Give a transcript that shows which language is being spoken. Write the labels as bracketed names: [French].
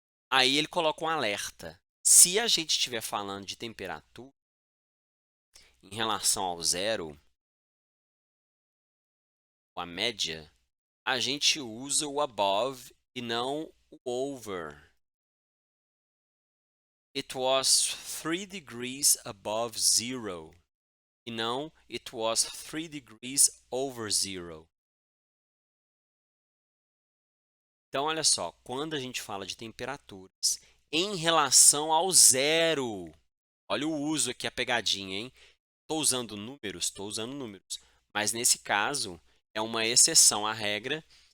[Portuguese] Aí ele coloca um alerta. Se a gente estiver falando de temperatura em relação ao zero, a média, a gente usa o above e não o over. [English] It was 3 degrees above zero. [Portuguese] E não [English] it was 3 degrees over zero. [Portuguese] Então, olha só, quando a gente fala de temperaturas em relação ao zero, olha o uso aqui, a pegadinha, hein? Estou usando números, mas nesse caso é uma exceção à regra.